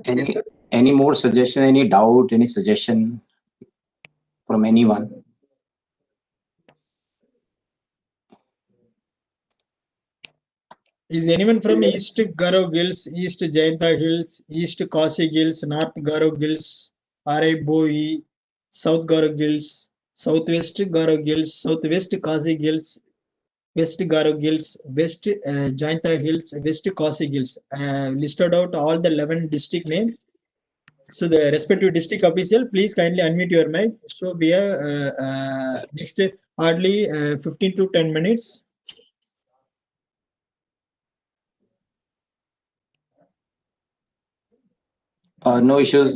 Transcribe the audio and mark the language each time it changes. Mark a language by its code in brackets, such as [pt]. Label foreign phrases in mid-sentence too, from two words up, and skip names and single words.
[en] Any more suggestion, any doubt, any suggestion from anyone? Is anyone from East Garo Hills, East Jayanta Hills, East Kasi Hills, North Garo Hills, RI Boi, South Garo Hills, Southwest Garo Hills, Southwest Kasi Hills, West Garo Hills, West Jointa Hills, West Khasi Hills. Listed out all the 11 district names. So the respective district official, please kindly unmute your mic. So we have next hardly 15 to 10 minutes. No issues.